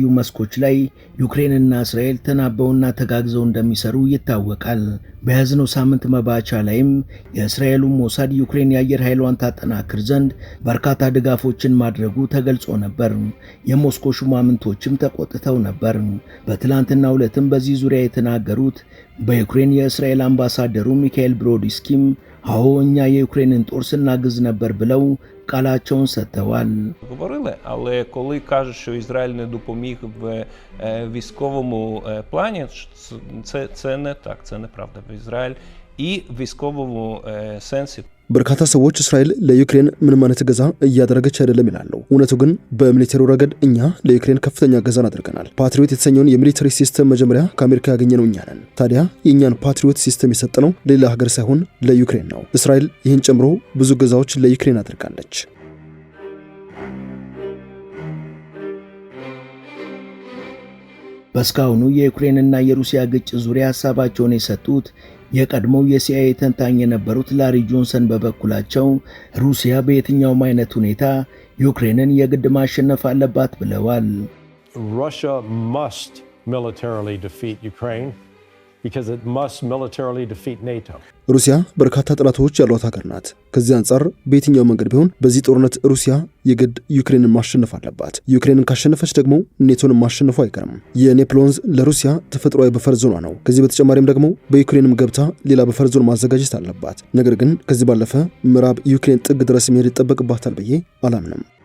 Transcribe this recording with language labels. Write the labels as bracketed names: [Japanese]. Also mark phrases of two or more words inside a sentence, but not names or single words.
[Amharic] መስኮች ላይ ዩክሬንና እስራኤል ተናበውና ተጋግዘው እንደሚሰሩ ይታወቃል። በያዝነው ሳምንት መባቻ ላይም የእስራኤሉ ሞሳድ ዩክሬን የአየር ኃይሏን ታጠናክር ዘንድ በርካታ ድጋፎችን ማድረጉ ተገልጾ ነበር። የሞስኮ ሹማምንቶችም ተቆጥተው ነበር። በትላንትናው ዕለትም በዚህ ዙሪያ የተናገሩት በዩክሬን የእስራኤል አምባሳደሩ ሚካኤል ብሮዲስኪም አዎ እኛ የዩክሬንን ጦር ስናግዝ ነበር ብለው ቃላቸውን ሰጥተዋል። [Ukrainian] говорили, але коли кажуть, що Ізраїль не допоміг в військовому плані, це не так, це неправда. В Ізраїль і в військовому сенсі [Amharic] በርካታ ሰዎች እስራኤል ለዩክሬን ምንም አይነት እገዛ እያደረገች አይደለም ይላሉ። እውነቱ ግን በሚሊተሪ ረገድ እኛ ለዩክሬን ከፍተኛ እገዛን አድርገናል። ፓትሪዮት የተሰኘውን የሚሊተሪ ሲስተም መጀመሪያ ከአሜሪካ ያገኘነው እኛ ነን። ታዲያ የእኛን ፓትሪዮት ሲስተም የሰጠነው ሌላ ሀገር ሳይሆን ለዩክሬን ነው። እስራኤል ይህን ጨምሮ ብዙ እገዛዎች ለዩክሬን አድርጋለች። በስካሁኑ የዩክሬንና የሩሲያ ግጭት ዙሪያ ሐሳባቸውን የሰጡት የቀድሞው የሲአይኤ ተንታኝ የነበሩት ላሪ ጆንሰን በበኩላቸው ሩሲያ በየትኛውም አይነት ሁኔታ ዩክሬንን የግድ ማሸነፍ አለባት ብለዋል። [English] Russia must militarily defeat Ukraine because it must militarily defeat NATO. [Amharic] ሩሲያ በርካታ ጠላቶች ያሏት ሀገር ናት። ከዚህ አንጻር በየትኛው መንገድ ቢሆን በዚህ ጦርነት ሩሲያ የግድ ዩክሬንን ማሸነፍ አለባት። ዩክሬንን ካሸነፈች ደግሞ ኔቶን ማሸነፉ አይቀርም። የኔፕል ወንዝ ለሩሲያ ተፈጥሯዊ በፈር ዞኗ ነው። ከዚህ በተጨማሪም ደግሞ በዩክሬንም ገብታ ሌላ በፈር ዞን ማዘጋጀት አለባት። ነገር ግን ከዚህ ባለፈ ምዕራብ ዩክሬን ጥግ ድረስ መሄድ ይጠበቅባታል ብዬ አላምንም።